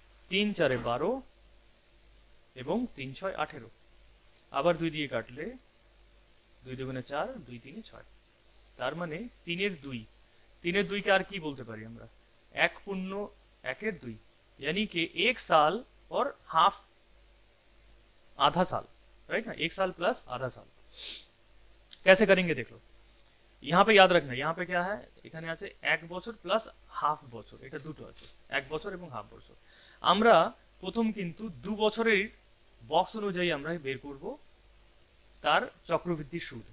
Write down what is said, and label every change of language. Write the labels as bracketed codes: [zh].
[bn] 3 4 12 এবং 3 6 18। আবার 2 দিয়ে কাটলে 2 2 4, 2 3 6। তার মানে 3 এর 2, 3 এর 2 কে আর কি বলতে পারি আমরা? [hi] 1 पूर्ण 1 এর 2, यानी कि 1 साल और हाफ, आधा साल, राइट ना? 1 साल प्लस आधा साल। कैसे करेंगे देख लो। यहाँ पे याद रखना, यहाँ पे क्या है, [bn] এখানে আছে 1 বছর প্লাস হাফ বছর, এটা দুটো আছে, 1 বছর এবং হাফ বছর। আমরা প্রথম কিন্তু 2 বছরের বক্স অনুযায়ী আমরা বের করব তার চক্রবৃদ্ধি সুদ।